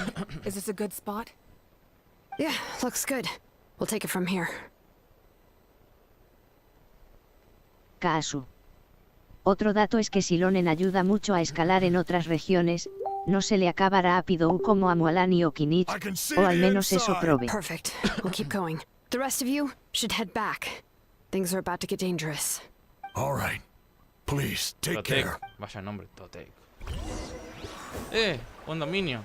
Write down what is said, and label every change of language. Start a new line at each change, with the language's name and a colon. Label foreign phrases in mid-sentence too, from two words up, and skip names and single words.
English: Is this a good spot? Yeah, looks good. We'll take it from here. Kasu.
Spanish: Otro dato es que xilonen ayuda mucho a escalar en otras regiones, no se le acaba rápido como a Mualani o Kinich, o al menos eso probe.
English: Perfect. We'll keep going. The rest of you should head back. Things are about to get dangerous. All right. Please, take care.
Spanish: Vaya nombre, Totek. Un dominio.